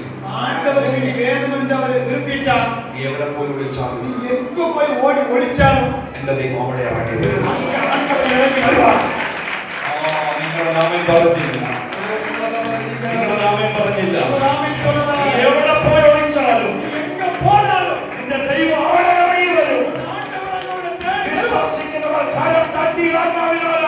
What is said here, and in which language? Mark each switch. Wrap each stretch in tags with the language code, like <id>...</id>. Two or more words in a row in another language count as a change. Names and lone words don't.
<ta>ஆண்டவருக்கு நீ வேணும் என்று அவர் விரும்பிட்டார்,</ta> <ml>നീ എവിടെ പോയി വിളിച്ചാലും</ml> <ta>நீ எங்க போய் ஓடி ஒளிச்சாலும்</ta> <ml>എന്റെ ദൈവം അവിടെ ഇറങ്ങി വരും.</ml> <ta>அங்க ஆண்டவர் இறங்கி வருவார்.</ta> <ml>നിങ്ങളുടെ ആമേൻ പറഞ്ഞില്ല, നിങ്ങളുടെ ആമേൻ പറഞ്ഞില്ല.</ml> <ta>ஆமென் சொல்லலாம்.</ta> <ml>നീ എവിടെ പോയി ഒളിച്ചാലും</ml> <ta>நீ எங்க போனாலும்</ta> <ml>നിന്റെ ദൈവം അവിടെ ഇറങ്ങി വരും.</ml> <ta>ஆண்டவர் நம்மோட தேடி வருவார்.</ta> <ml>വിശ്വസിക്കുന്നവർ കരം തട്ടി ആത്മാവിനാലാണ്.</ml>